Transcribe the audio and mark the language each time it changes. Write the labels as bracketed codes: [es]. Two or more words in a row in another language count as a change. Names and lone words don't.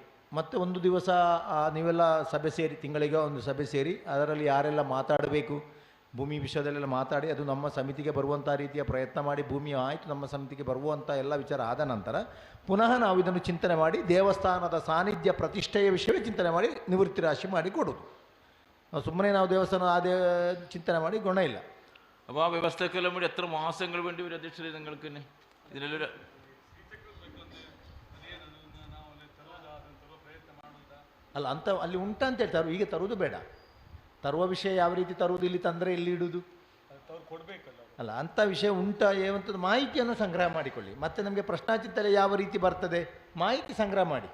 [kn] ಮತ್ತು ಒಂದು ದಿವಸ ನೀವೆಲ್ಲ ಸಭೆ ಸೇರಿ, ತಿಂಗಳಿಗೆ ಒಂದು ಸಭೆ ಸೇರಿ ಅದರಲ್ಲಿ ಯಾರೆಲ್ಲ ಮಾತಾಡಬೇಕು, ಭೂಮಿ ವಿಷಯದಲ್ಲೆಲ್ಲ ಮಾತಾಡಿ, ಅದು ನಮ್ಮ ಸಮಿತಿಗೆ ಬರುವಂಥ ರೀತಿಯ ಪ್ರಯತ್ನ ಮಾಡಿ, ಭೂಮಿ ಆಯಿತು ನಮ್ಮ ಸಮಿತಿಗೆ ಬರುವಂಥ ಎಲ್ಲ ವಿಚಾರ ಆದ ನಂತರ ಪುನಃ ನಾವು ಇದನ್ನು ಚಿಂತನೆ ಮಾಡಿ ದೇವಸ್ಥಾನದ ಸಾನ್ನಿಧ್ಯ ಪ್ರತಿಷ್ಠೆಯ ವಿಷಯವೇ ಚಿಂತನೆ ಮಾಡಿ ನಿವೃತ್ತಿ ರಾಶಿ ಮಾಡಿ ಕೊಡೋದು. ನಾವು ಸುಮ್ಮನೆ ನಾವು ದೇವಸ್ಥಾನ ಅದೇ ಚಿಂತನೆ ಮಾಡಿ ಗುಣ ಇಲ್ಲ. [ml] അപ്പോൾ ആ വ്യവസ്ഥക്കെല്ലാം വേണ്ടി എത്ര മാസങ്ങൾ വേണ്ടി വരും അധ്യക്ഷരെ നിങ്ങൾക്ക് തന്നെ ഇതിനെല്ലാം? [kn] ಅಲ್ಲ, ಅಂತ ಅಲ್ಲಿ ಉಂಟು ಅಂತ ಹೇಳ್ತಾರೆ. ಈಗ ತರುವುದು ಬೇಡ. ತರುವ ವಿಷಯ ಯಾವ ರೀತಿ ತರುವುದು, ಇಲ್ಲಿ ತಂದರೆ ಇಲ್ಲಿ ಇಡುವುದು ಅಲ್ಲ, ಅಂಥ ವಿಷಯ ಉಂಟಾ ಏವಂಥದ್ದು ಮಾಹಿತಿಯನ್ನು ಸಂಗ್ರಹ ಮಾಡಿಕೊಳ್ಳಿ. ಮತ್ತು ನಮಗೆ ಪ್ರಶ್ನಾಚಿಂತನೆ ಯಾವ ರೀತಿ ಬರ್ತದೆ ಮಾಹಿತಿ ಸಂಗ್ರಹ ಮಾಡಿ.